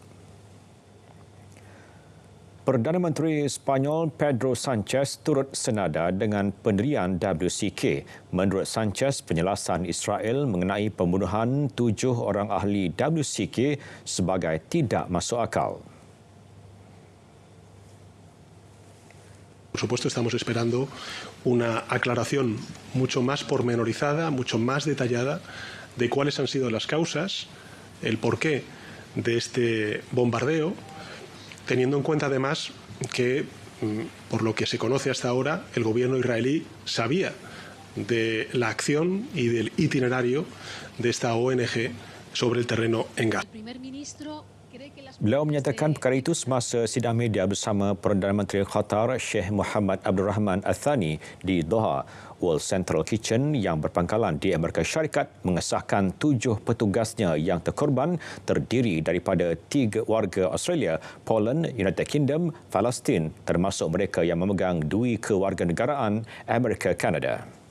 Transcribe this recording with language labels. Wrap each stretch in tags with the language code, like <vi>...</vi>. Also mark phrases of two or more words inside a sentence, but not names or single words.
<ms>Perdana Menteri Sepanyol Pedro Sanchez turut senada dengan pendirian WCK. Menurut Sanchez, penjelasan Israel mengenai pembunuhan 7 orang ahli WCK sebagai tidak masuk akal.</ms> <es>Por supuesto, estamos esperando una aclaración mucho más pormenorizada, mucho más detallada de cuáles han sido las causas, el porqué de este bombardeo, teniendo en cuenta además que, por lo que se conoce hasta ahora, el gobierno israelí sabía de la acción y del itinerario de esta ONG sobre el terreno en Gaza.</es> <ms>Beliau menyatakan perkara itu semasa sidang media bersama Perdana Menteri Qatar Sheikh Mohammed Abdul Rahman Al-Thani di Doha. World Central Kitchen yang berpangkalan di Amerika Syarikat mengesahkan 7 petugasnya yang terkorban terdiri daripada 3 warga Australia, Poland, United Kingdom, Palestin, termasuk mereka yang memegang dui kewarganegaraan Amerika Kanada.</ms>